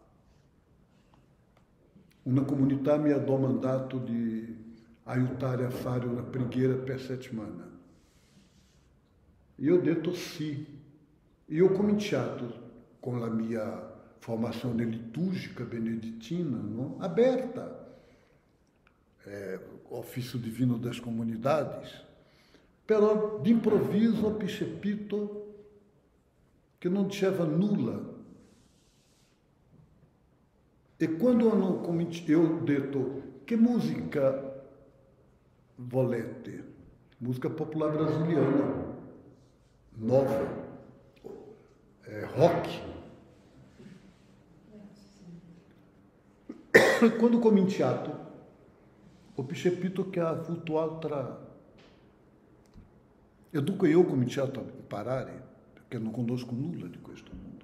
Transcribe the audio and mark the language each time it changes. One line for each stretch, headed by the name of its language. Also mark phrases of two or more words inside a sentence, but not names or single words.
Italian: Una comunità mi ha domandato di aiutare a fare una preghiera per settimana. Io ho detto sì. Io ho cominciato con la mia formazione liturgica benedittina, no? Aberta, ofício divino das comunidades, però
Portuguese: de improviso
Italian: ho percepito che non c'era nulla. E quando eu ho detto, che musica volete?
Portuguese: Música popular brasiliana, nova, rock.
Italian: Quando ho cominciato, ho percepito che ha avuto altra... E dunque io ho cominciato a imparare, perché non conosco nulla di questo mondo.